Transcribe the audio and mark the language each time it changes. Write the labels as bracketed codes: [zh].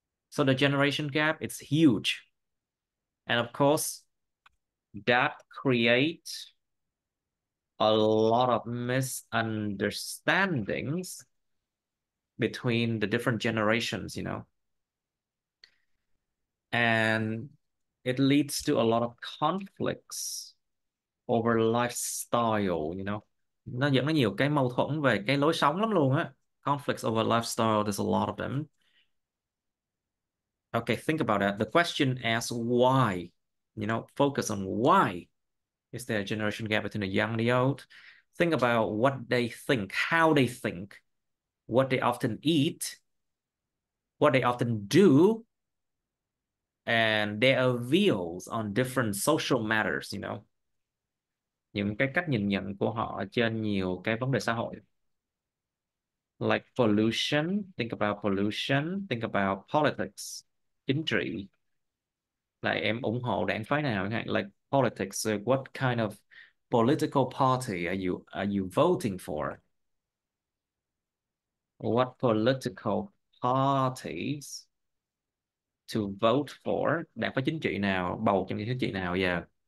[en] So the generation gap, it's huge. And of course, that creates a lot of misunderstandings between the different generations, you know? And it leads to a lot of conflicts over lifestyle, you know? [vi] Nó dẫn đến nhiều cái mâu thuẫn về cái lối sống lắm luôn á. [en] Conflicts over lifestyle, there's a lot of them. Okay, think about that. The question asks why, you know, focus on why is there a generation gap between the young and the old? Think about what they think, how they think, what they often eat, what they often do, and their views on different social matters, you know. [vi] Những cái cách nhìn nhận của họ trên nhiều cái vấn đề xã hội. [en] Like pollution, think about pollution, think about politics, chính trị. [vi] Là em ủng hộ đảng phái nào chẳng hạn, [en] like politics, what kind of political party are you voting for? What political parties to vote for? [vi] Đảng phái chính trị nào, bầu trong chính trị nào, yeah.